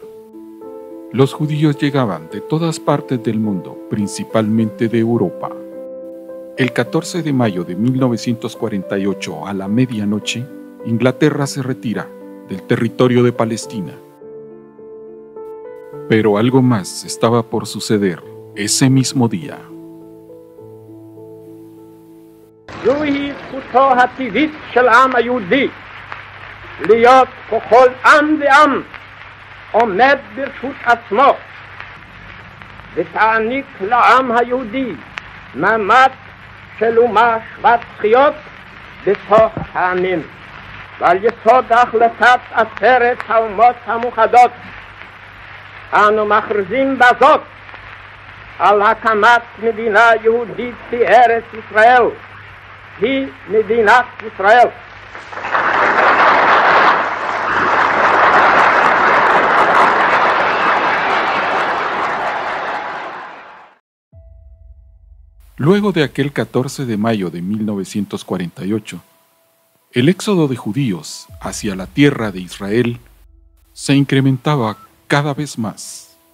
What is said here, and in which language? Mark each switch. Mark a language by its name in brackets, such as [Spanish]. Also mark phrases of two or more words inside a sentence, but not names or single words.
[Spanish] Los judíos llegaban de todas partes del mundo, principalmente de Europa. El 14 de mayo de 1948, a la medianoche, Inglaterra se retira del territorio de Palestina. Pero algo más estaba por suceder ese mismo día. [Hebrew] זוהי זכותו הטבעית של העם היהודי להיות ככל עם ועם עומד ברשות עצמו ותעניק לעם היהודי מעמד של אומה שוות זכויות בתוך העמים. ועל יסוד החלטת עצרת האומות המאוחדות אנו מכריזים בזאת על הקמת מדינה יהודית בארץ ישראל, היא מדינת ישראל. [Spanish] Luego de aquel 14 de mayo de 1948, el éxodo de judíos hacia la tierra de Israel se incrementaba cada vez más.